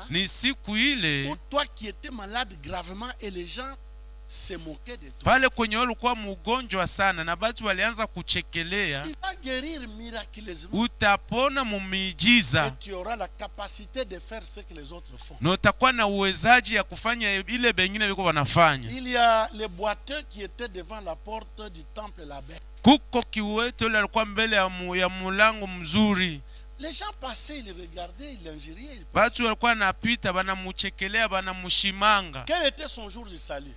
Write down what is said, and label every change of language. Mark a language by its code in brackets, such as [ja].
[sw] Ni siku ile [fr] où toi qui étais malade gravement et les gens se moquaient de toi. [sw] pale kwenye ulikuwa mgonjwa sana na batu walianza kuchekelea, [fr] Il va guérir miraculeusement [sw] utapona mumiujiza [fr] et tu auras la capacité de faire ce que les autres font. [sw] na utakuwa na uwezaji ya kufanya ile bengine biko wanafanya. [fr] Il y a les boiteux qui étaient devant la porte du temple là-bas. [sw] Kuko kiwetu ile alikuwa mbele ya mulango mzuri. [fr] Les gens passaient, ils regardaient, ils l'injuriaient. [sw] Batu walikuwa napita banamuchekelea, banamushimanga. [fr] Quel était son jour du salut?